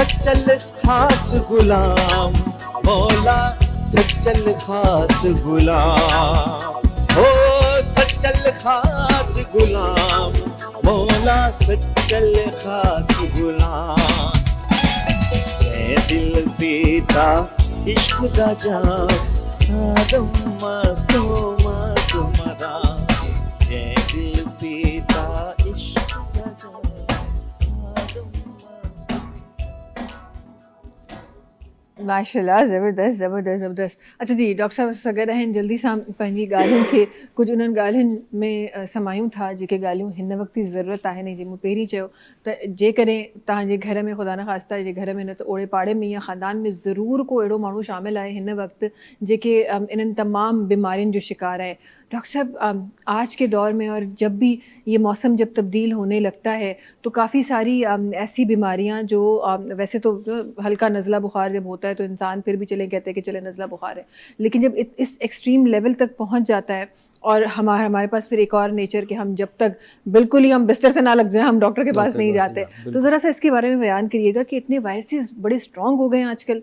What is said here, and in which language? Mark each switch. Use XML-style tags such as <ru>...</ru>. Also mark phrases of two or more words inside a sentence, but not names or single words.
<pa>ਸੱਚਲ ਖ਼ਾਸ ਗ਼ੁਲਾਮ ਮੌਲਾ ਸੱਚਲ ਖ਼ਾਸ ਗ਼ੁਲਾਮ ਹੋ ਸੱਚਲ ਖ਼ਾਸ ਗ਼ੁਲਾਮ ਮੌਲਾ ਸੱਚਲ ਖ਼ਾਸ ਗ਼ੁਲਾਮ ਮੈਂ ਦਿਲ ਪੀਤਾ ਇਸ਼ਕ ਦਾ ਜਾਮ ਸਾਦਮ ਮਸਤੋ ਮਦਾ ਮੈਂ ਦਿਲ ਪੀਤਾ ਇਸ਼ਕ ਦਾ ਜਾਮ ਸਾਦਮ ਮਸਤੋ</pa> <ur>ماشاءاللہ زبردست زبردست زبردست.</ur> <sd>अच्छा जी डॉक्टर साहब सगैर आहिनि जल्दी सां पंहिंजी ॻाल्हियुनि खे कुझु उन्हनि ॻाल्हियुनि में समायूं था जेके ॻाल्हियूं हिन वक़्त जी ज़रूरत आहे जीअं मूं पहिरीं चयो त जेकॾहिं तव्हांजे घर में ख़ुदा न ख़ास्ता जे घर में न त ओड़े पाड़े में या ख़ानदान में ज़रूर को अहिड़ो माण्हू शामिल आहे हिन वक़्तु जेके इन्हनि तमामु बीमारियुनि जो शिकार आहे।</sd> <ur>ڈاکٹر صاحب آج کے دور میں اور جب بھی یہ موسم جب تبدیل ہونے لگتا ہے تو کافی ساری ایسی بیماریاں جو ویسے تو ہلکا نزلہ بخار جب ہوتا ہے تو انسان پھر بھی چلے کہتے ہیں کہ چلے نزلہ بخار ہے، لیکن جب اس</ur> <en>extreme level</en> <ur>تک پہنچ جاتا ہے اور ہمارے پاس پھر ایک اور نیچر کہ ہم جب تک بالکل ہی ہم بستر سے نہ لگ جائے ہم ڈاکٹر کے پاس نہیں جاتے، تو ذرا سا اس کے بارے میں بیان کریے گا کہ اتنے وائرسز بڑے سٹرانگ ہو گئے ہیں آج کل.</ur>